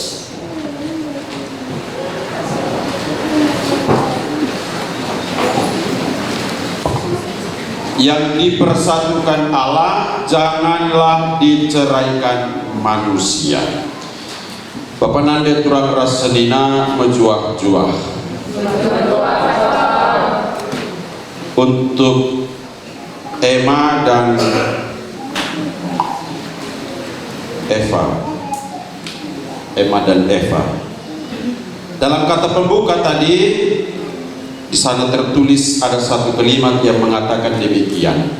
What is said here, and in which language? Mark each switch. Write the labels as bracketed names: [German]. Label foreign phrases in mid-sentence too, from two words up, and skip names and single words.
[Indonesian] Yang dipersatukan Allah janganlah diceraikan manusia. [Batak Karo] Bapak Nande turang rasenina menjuah-juah untuk Emma dan Eva. [Indonesian] Emma dan Eva. Dalam kata pembuka tadi, di sana tertulis ada satu kalimat yang mengatakan demikian.